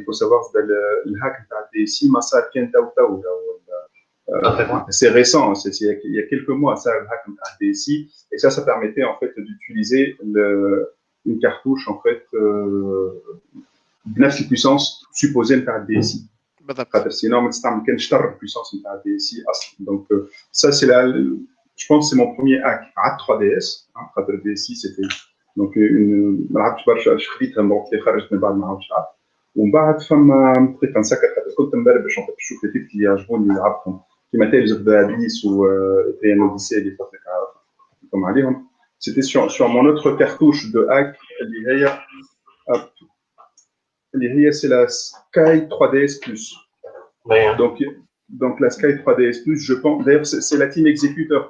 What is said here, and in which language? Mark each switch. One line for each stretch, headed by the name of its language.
French: Il faut savoir que
Arabic: الهاك نتاع الدي سي ما صار كان تو
French: c'est récent, il y a quelques mois ça le hack نتاع الدي سي et ça permettait en fait d'utiliser une cartouche en fait
Arabic: بنفس البويسونس
French: supposée نتاع الدي سي.
Arabic: خاطر
French: sinon
Arabic: ما تستعمل كان شطر البويسونس نتاع الدي سي اصلا.
French: Donc ça c'est la je pense que c'est mon premier hack à 3DS.
Arabic: خاطر الدي سي
French: c'était donc
Arabic: ما لعبتش برشا خديتها دونك اللي خرجت من بعد ما عاودش لعبت. ومن بعد فما بقيت نسكر خاطر كنت مبربش نشوف لي تيب اللي يعجبوني نلعبهم كيما تيلز اوف ذا ابيس و تريان اوديسي اللي فاتك عرفتكم عليهم.
French: C'était sur mon autre cartouche de hack
Arabic: اللي هي
French: c'est la Sky 3DS Plus. Donc la Sky 3DS Plus, je pense. D'ailleurs, c'est la Team Executor.